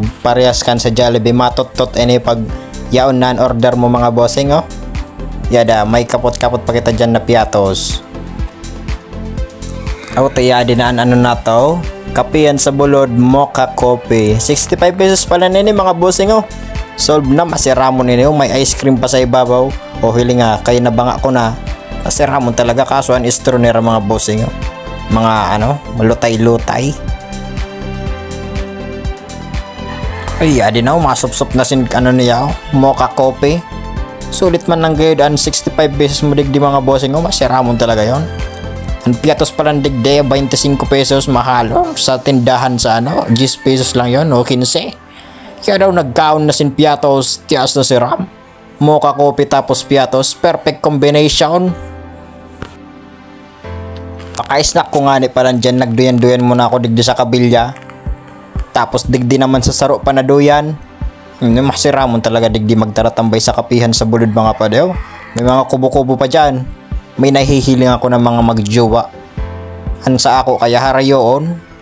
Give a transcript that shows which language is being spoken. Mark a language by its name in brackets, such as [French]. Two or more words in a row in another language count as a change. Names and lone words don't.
[Bikol] Parehas kan sa Jollibee, matot-tot ini pag yaon na order mo mga bossing, Yada, may kapot-kapot pa kita dyan na piatos. Tiyadi na ano na to. Kapihan sa Bulod, [English] mocha coffee. [Bikol] 65 pesos pala nini mga bossing, Solve na, masiramon nini, may ice cream pa sa ibabaw. Hili nga, kaya nabanga ko na. Masiramon talaga, kaso ang istronera mga bossing, mga malutay-lutay. Adi na, masupsup na sin niya, [English] mocha coffee. [Bikol] Sulit man ng gayod ang 65 pesos mo digdi mga bossing, masiramon talaga yon. Ang piatos pala ng digdi, 25 pesos, mahal. Sa tindahan sa 10 pesos lang yon, 15. Kaya daw nagkaon na sin piatos, tias na si Ram. [English] Mocha coffee [Bikol] tapos piatos, [English] perfect combination. [Bikol] Paka-snack ko nga ni pala dyan, nagduyan-duyan muna ako digdi sa kabilya. Tapos digdi naman sa saro pa na duyan. Masiramon talaga digdi magtaratambay sa kapihan sa Bulod mga padew. May mga kubo-kubo pa dyan. may nahihiling ako ng mga magjowa. Ansa ako kaya harayoon?